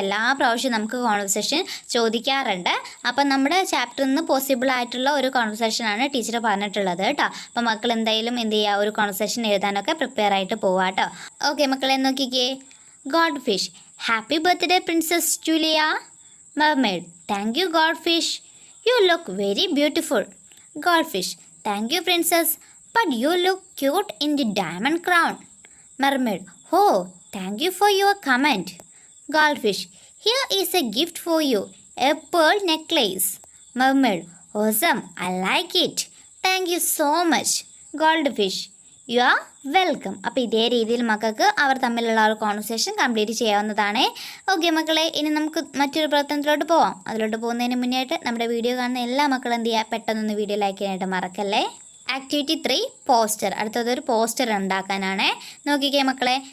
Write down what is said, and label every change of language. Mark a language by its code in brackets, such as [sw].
[ml] എല്ലാ പ്രാവശ്യവും നമുക്ക് കോൺവെർസേഷൻ ചോദിക്കാറുണ്ട്. അപ്പം നമ്മുടെ ചാപ്റ്ററിൽ നിന്ന് പോസിബിൾ ആയിട്ടുള്ള ഒരു കോൺവെർസേഷനാണ് ടീച്ചർ പറഞ്ഞിട്ടുള്ളത് കേട്ടോ. അപ്പം മക്കൾ എന്തായാലും എന്ത് ചെയ്യുക, ഒരു കോൺവെർസേഷൻ എഴുതാനൊക്കെ പ്രിപ്പയർ ആയിട്ട് പോവാം കേട്ടോ. ഓക്കെ മക്കളെ, നോക്കിക്കേ. [en] Goldfish: happy birthday princess Julia. Mermaid: thank you goldfish. You look very beautiful. Goldfish: thank you princess, but you look cute in the diamond crown. Mermaid: oh, thank you for your comment. Goldfish: here is a gift for you, a pearl necklace. Mermaid: awesome, I like it. Thank you so much. [ml] Goldfish: [en] You are welcome. [ml] അപ്പോൾ ഇതേ രീതിയിൽ മക്കൾക്ക് അവർ തമ്മിലുള്ള ഒരു conversation complete ചെയ്യാവുന്നതാണ്. Okay മക്കളെ, ഇനി നമുക്ക് മറ്റൊരു പ്രവർത്തനത്തിലോട്ട് പോവാം. അതിലോട്ട് പോകുന്നതിന് മുന്നേയായിട്ട് നമ്മുടെ വീഡിയോ കാണുന്ന എല്ലാ മക്കളും എന്ത് ചെയ്യുക, പെട്ടെന്നൊന്ന് വീഡിയോ ലൈക്ക് ചെയ്യാനായിട്ട് മറക്കല്ലേ. Activity 3, poster. അടുത്തതൊരു പോസ്റ്റർ ഉണ്ടാക്കാനാണ്. നോക്കിക്കേ മക്കളെ.